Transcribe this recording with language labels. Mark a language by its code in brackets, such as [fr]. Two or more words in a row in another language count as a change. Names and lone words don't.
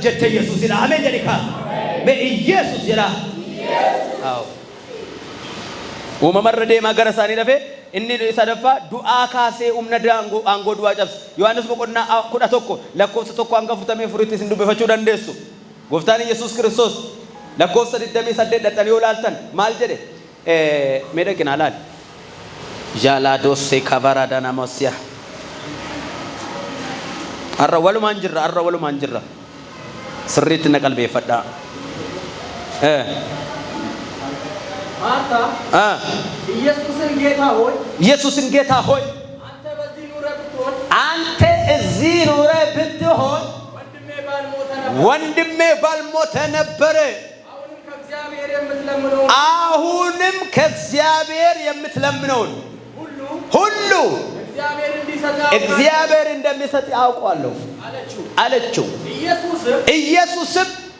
[om] jette Yesuusidha ameen jedhi kaa mee Yesuus jedha aw uumamarra deemaa gara isaanii dhafe inni sadaffaa du'aa kaasee humna aangoo du'aa cabse Yohaannis boqonnaa 11 lakkoofsa 1 hanga 44 isin dubbifachuu dandeessu gooftaan Yesuus Kiristoos lakkoofsa 28 dhaxanii yoo laaltan maal jedhe mee dhaqinaa laal jaalaadoosee kavaraadha namoosiyaa arra walumaan jirra sirriitti na qalbeeffadhaa [am] ኢየሱስን ጌታ ሆይ አንተ እዚህ ኑረህ ብትሆን ወንድሜ ባልሞተ ነበር አሁንም ከእግዚአብሔር የምትለምነውን ሁሉ እግዚአብሔር እንደሚሰጥ ያውቃለሁ አለችው ኢየሱስም